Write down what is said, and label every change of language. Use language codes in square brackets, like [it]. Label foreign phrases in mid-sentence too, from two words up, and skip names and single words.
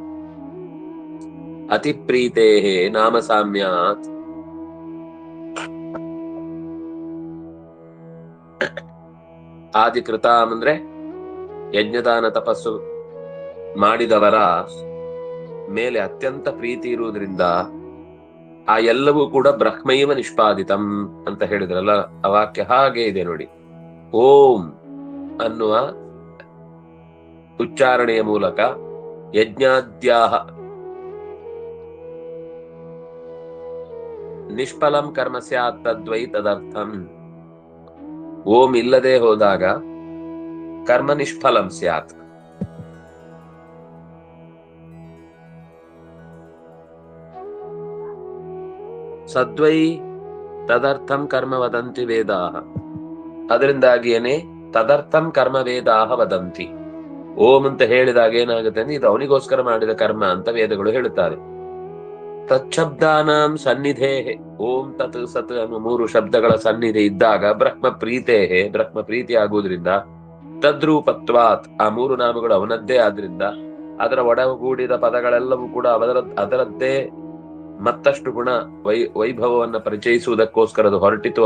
[sa] ಅತಿಪ್ರೀತೇಃ ನಾಮ ಸಾಮ್ಯಾತ್ ಆದಿ ಕೃತಾಂ [kn] ಅಂದ್ರೆ ಯಜ್ಞದಾನ ತಪಸ್ಸು ಮಾಡಿದವರ ಮೇಲೆ ಅತ್ಯಂತ ಪ್ರೀತಿ ಇರುವುದರಿಂದ ಆ ಎಲ್ಲವೂ ಕೂಡ [sa] ಬ್ರಹ್ಮೈವ ನಿಷ್ಪಾದಿತಂ [kn] ಅಂತ ಹೇಳಿದ್ರಲ್ಲ, ಆ ವಾಕ್ಯ ಹಾಗೆ ಇದೆ ನೋಡಿ. ಓಂ ಅನ್ನುವ ಉಚ್ಚಾರಣೆಯ ಮೂಲಕ [sa] ಯಜ್ಞಾದ್ಯಾಹ ನಿಷ್ಫಲಂ ಕರ್ಮ ಸ್ಯಾತ್ ತದ್ವೈ ತದರ್ಥಂ. [kn] ಓಂ ಇಲ್ಲದೆ ಹೋದಾಗ [sa] ಕರ್ಮ ನಿಷ್ಫಲಂ ಸ್ಯಾತ್. ಸದ್ವೈ ತದರ್ಥಂ ಕರ್ಮ ವದಂತಿ ವೇದಾಃ. ಅದರಿಂದಾಗಿಯೇನೆ ತದರ್ಥಂ ಕರ್ಮ ವೇದಾಃ ವದಂತಿ. [kn] ಓಂ ಅಂತ ಹೇಳಿದಾಗ ಏನಾಗುತ್ತೆ ಅಂದ್ರೆ ಇದು ಅವನಿಗೋಸ್ಕರ ಮಾಡಿದ ಕರ್ಮ ಅಂತ ವೇದಗಳು ಹೇಳುತ್ತಾರೆ. [sa] ತಚ್ಛಬ್ದಾನಾಂ ಸನ್ನಿಧೇ, ಓಂ ತತ್ ಸತ್ [kn] ಅನ್ನುವ 3 ಶಬ್ದಗಳ ಸನ್ನಿಧಿ ಇದ್ದಾಗ [sa] ಬ್ರಹ್ಮ ಪ್ರೀತೇಹೇ, [kn] ಬ್ರಹ್ಮ ಪ್ರೀತಿ ಆಗುವುದರಿಂದ ತದ್ರೂಪತ್ವಾತ್ ಆ 3 ನಾಮಗಳು ಅವನದ್ದೇ ಆದ್ರಿಂದ ಅದರ ಒಡಗೂಡಿದ ಪದಗಳೆಲ್ಲವೂ ಕೂಡ ಅದರದ್ದೇ ಮತ್ತಷ್ಟು ಗುಣ ವೈಭವವನ್ನು ಪರಿಚಯಿಸುವುದಕ್ಕೋಸ್ಕರ ಅದು ಹೊರಟಿತು.